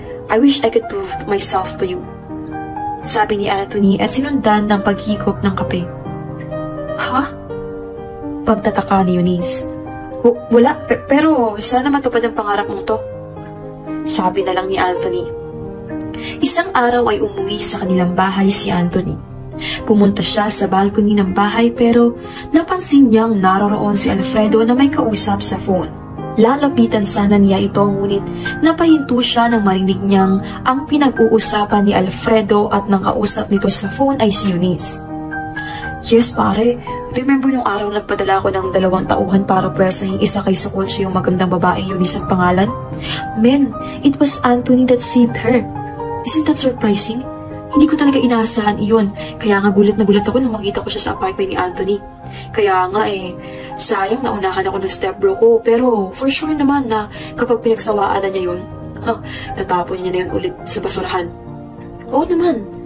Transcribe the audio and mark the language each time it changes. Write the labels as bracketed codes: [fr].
[en] I wish I could prove myself to you. [tl] Sabi ni Anthony at sinundan ng paghikop ng kape. Ha? Pagtataka ni Eunice. Wala, pero sana matupad ang pangarap mong to. Sabi na lang ni Anthony. Isang araw ay umuwi sa kanilang bahay si Anthony. Pumunta siya sa balcony ng bahay pero napansin niyang naroroon si Alfredo na may kausap sa phone. Lalapitan sana niya ito ngunit napahinto siya nang marinig niyang ang pinag-uusapan ni Alfredo at nang kausap nito sa phone ay si Eunice. Yes pare, remember nung araw nagpadala ko ng 2 tauhan para pwersahing isa kay sa kotse yung magandang babaeng Eunice ang pangalan? [en] Men, it was Anthony that saved her. Isn't that surprising? [tl] Hindi ko talaga inaasahan iyon. Kaya nga gulat na gulat ako nang makita ko siya sa apartment ni Anthony. Kaya nga sayang naunahan ako ng stepbro ko. Pero [en] for sure [tl] naman na kapag pinagsawaan na niya yun, tatapon niya na yun ulit sa basurahan. Oo naman.